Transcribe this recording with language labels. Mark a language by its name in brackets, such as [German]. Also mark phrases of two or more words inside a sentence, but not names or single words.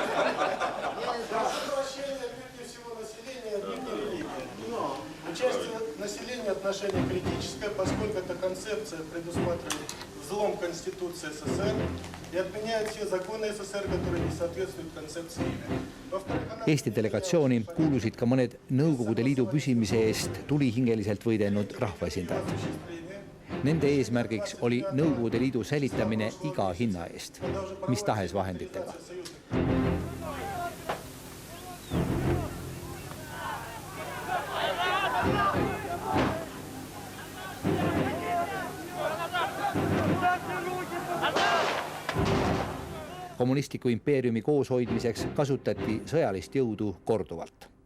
[Russian] Участие населения отношение критическое, поскольку эта концепция предусматривает взлом Конституции СССР и отменяет все законы СССР, которые не соответствуют концепции. [Estonian] Eesti delegatsiooni kuulusid ka mõned Nõukogude Liidu püsimise eest tulihingeliselt võidelnud rahvaesindajad. Nende eesmärgiks oli Nõukogude Liidu säilitamine iga hinna eest, mis tahes vahenditega. Kommunistliku impeeriumi kooshoidmiseks kasutati sõjalist jõudu korduvalt.